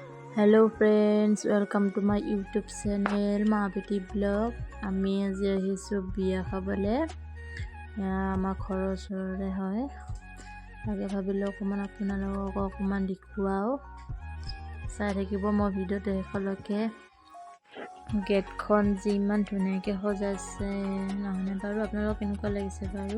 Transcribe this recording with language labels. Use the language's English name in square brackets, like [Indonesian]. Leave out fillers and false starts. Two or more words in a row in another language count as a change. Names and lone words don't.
[English] Hello friends, welcome to my YouTube channel Mahabeti Blog. [Assamese] আমি আজি আহিছোঁ বিয়া খাবলৈ। আমাৰ ঘৰৰ ওচৰৰে হয়, তাকে ভাবিলোঁ অকণমান আপোনালোকক অকণমান দেখুৱাও, চাই থাকিব মই ভিডিঅ'টো শেষলৈকে। গেটখন যিমান ধুনীয়াকৈ সজাইছে নহয়নে বাৰু, আপোনালোকক কেনেকুৱা লাগিছে বাৰু?